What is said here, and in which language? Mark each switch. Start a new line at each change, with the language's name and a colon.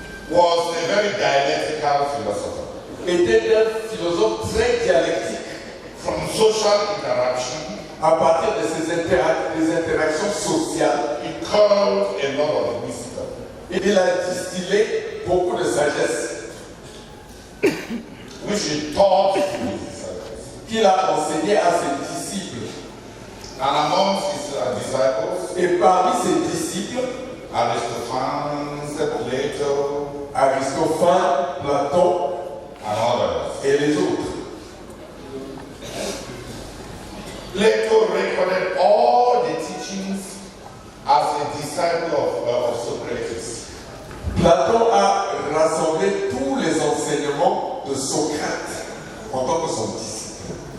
English: was a very dialectical philosopher.
French: Était un philosophe très dialectique.
English: From social interaction,
French: à partir de ces des interactions sociales,
English: he culled a lot of wisdom.
French: Il a distillé beaucoup de sagesse,
English: which he taught to his disciples.
French: Qu'il a enseigné à ses disciples.
English: And among his disciples,
French: et parmi ses disciples,
English: Aristophanes, Plato,
French: Aristophane, Platon,
English: and others.
French: Et les autres.
English: Plato recorded all the teachings as a disciple of Socrates.
French: Platon a rassemblé tous les enseignements de Socrate en tant que son disciple.